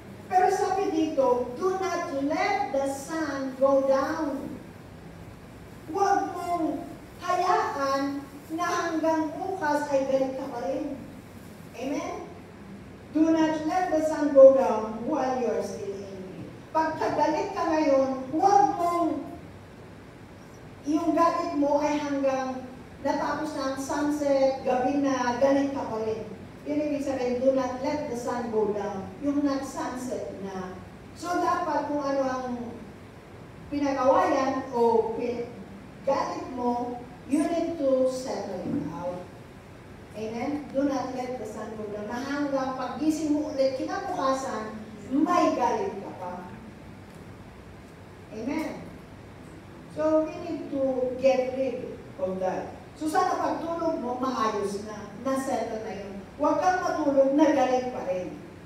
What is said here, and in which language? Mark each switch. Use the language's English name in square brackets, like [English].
[Filipino] Pero sabi dito, [English] do not let the sun go down. [Filipino] Huwag mong hayaan na hanggang bukas ay galit ka pa rin. Amen? [English] Do not let the sun go down while you are still angry. [Filipino] Pagkagalit ka ngayon, huwag mong yung galit mo ay hanggang ng sunset, gabi na, galit ka pa rin. Yun ibig sabihin, [English] do not let the sun go down. [Filipino] Yung nag-sunset na. So dapat kung ano ang pinagawayan o galit mo, [English] you need to settle it out. [Filipino] Amen? [English] Do not let the sun go down. [Filipino] Na hanggang pag-gising mo ulit, kinabukasan, may galit ka pa. [English] Amen? So, we need to get rid of that. [Filipino] So, sana pagtulog mo, maayos na. Na-settle na yun. Huwag kang matulog na galit pa rin.